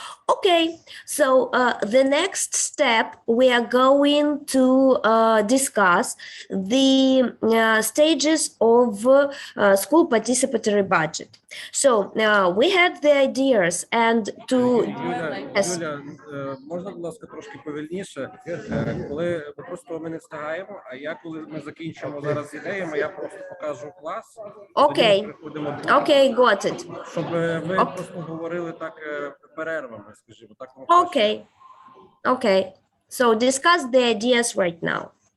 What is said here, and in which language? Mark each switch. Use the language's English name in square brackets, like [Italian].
[English] Okay, so the next step, we are going to discuss the stages of school participatory budget. So we had the ideas and to... Yes. [Ukrainian] Юля, можна, будь ласка, трошки повільніше? Коли ми не встигаємо, а я, коли ми закінчимо зараз з ідеями, я просто покажу клас. Окей, окей, [English] got it. [Ukrainian] Щоб ви просто говорили так перервами, скажімо, так. [English] Okay, okay. So discuss the ideas right now.